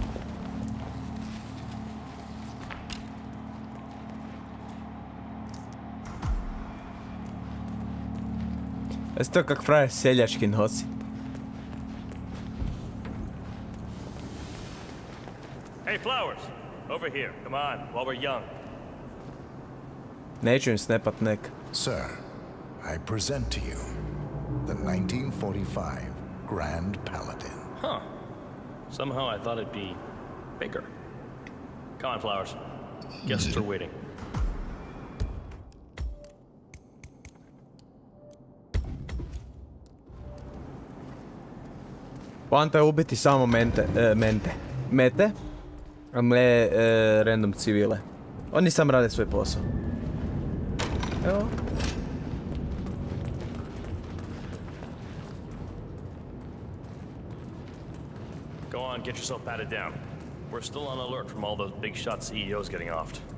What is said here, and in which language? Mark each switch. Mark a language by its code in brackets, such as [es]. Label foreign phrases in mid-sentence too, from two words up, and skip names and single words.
[hr] Jesi to kak frajer seljački nosi. [en] Hey, Flowers! Over here. Come on, while we're young. [hr] Neću im snepat nek. [en] Sir, I present to you the 1945 Grand Paladin. Huh. Somehow I thought it'd be bigger. Come on, Flowers. Guests are waiting. [hr] Poanta je ubiti samo mete, a ne random civile. Oni sam rade svoj posao. Evo. [en] Go on, get yourself patted down. We're still on alert from all those big shot CEOs getting offed.